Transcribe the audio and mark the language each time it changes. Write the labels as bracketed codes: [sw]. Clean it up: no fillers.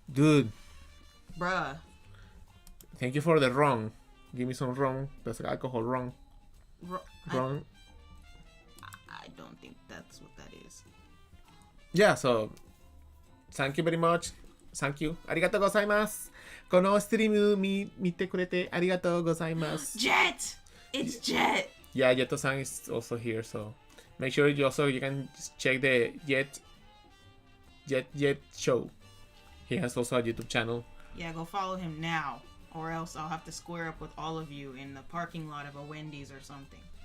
[en] Dude, Bruh. thank you for the rum. Give me some rum. That's alcohol rum. Rum. I don't think that's what that is. Yeah, so thank you very much. Thank you. [ja] Arigatou gozaimasu. このストリーム見てくれてありがとうございます。 [en] Jet! It's Jet! Yeah, Yeto-san is also here, so make sure you can check the Jet show. He has also a YouTube channel. Yeah, go follow him now. Or else I'll have to square up with all of you in the parking lot of a Wendy's or something.